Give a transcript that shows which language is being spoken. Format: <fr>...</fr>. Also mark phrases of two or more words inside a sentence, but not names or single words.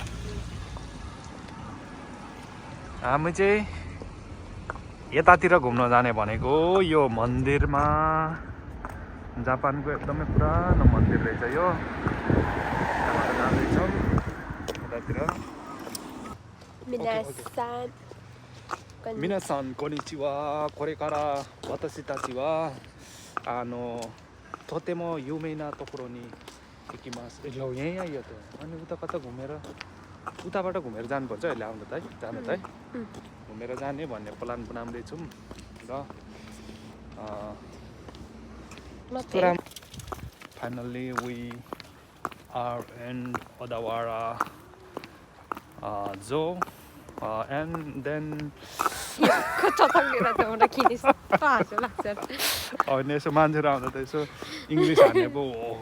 <ne>हामी चाहिँ यतातिर घुम्न जाने भनेको, यो मन्दिरमा, जापानको एकदमै पुरानो मन्दिर रहेछ यो। जाँदैछौँ यतातिर।</ne> <ja>皆さんこんにちは。これから私たちはとても有名なところに行きます。</ja> <ne>ल यहीँ आइयो त। अनि उता कता घुमेर, उताबाट घुमेर जानुपर्छ अहिले। आउनु त है, जानु त है, घुमेर जाने भन्ने प्लान बनाउँदैछौँ र</ne> <en>finally we are in Odawara Jo and then</en> <ne>होइन यसो मान्छेहरू आउँदा त यसो इङ्ग्लिस हान्ने पो हो।</ne>